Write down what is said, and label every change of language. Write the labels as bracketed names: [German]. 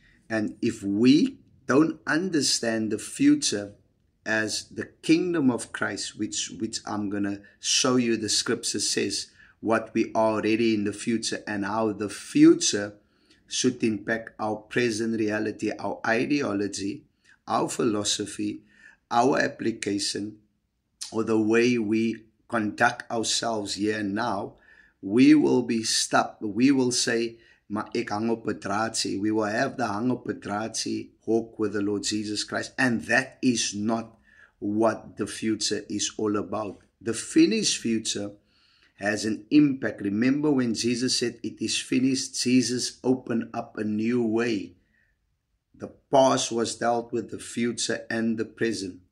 [English] And if we don't understand the future as the kingdom of Christ, which I'm going to show you, the scripture says what we are already in the future and how the future should impact our present reality, our ideology, our philosophy, our application, or the way we conduct ourselves here and now, we will be stuck. We will say, [Afrikaans] maar ek hang op 'n draadjie. [English] We will have the [Afrikaans] hang op 'n draadjie [English] walk with the Lord Jesus Christ. And that is not what the future is all about. The finished future has an impact. Remember when Jesus said, it is finished, Jesus opened up a new way. The past was dealt with, the future and the present.